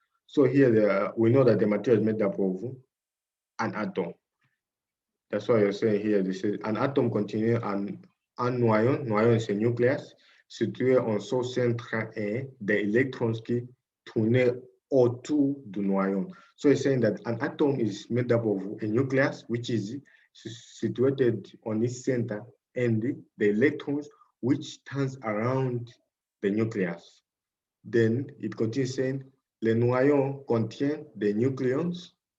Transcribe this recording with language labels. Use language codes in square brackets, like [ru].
[en] So here we know that the material is made up of an atom. That's why you're saying here, this is an atom containing [fr] un noyon. [en] Noyon is a nucleus [fr] situé en son centre et des électrons qui tournent autour du noyon. [en] So it's saying that an atom is made up of a nucleus which is situated on its center and the electrons which turns around the nucleus. Then it continues saying, [fr] le noyon contient des nucléons.